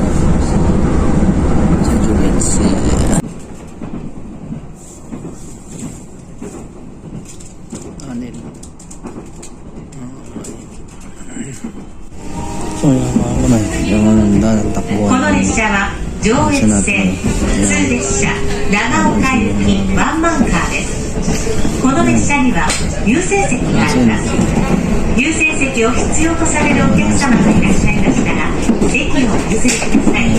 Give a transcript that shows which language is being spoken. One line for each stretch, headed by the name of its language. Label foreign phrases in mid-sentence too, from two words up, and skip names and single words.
Filipino: Sa Juliets. Anil. So yan, mga kamay. Yung ang takbuhan.
Japanese: この列車は上越線普通列車長岡行きワンマンカーです。この列車には優先席があります。優先席を必要とされるお客様がいらっしゃいましたら席をお譲りください。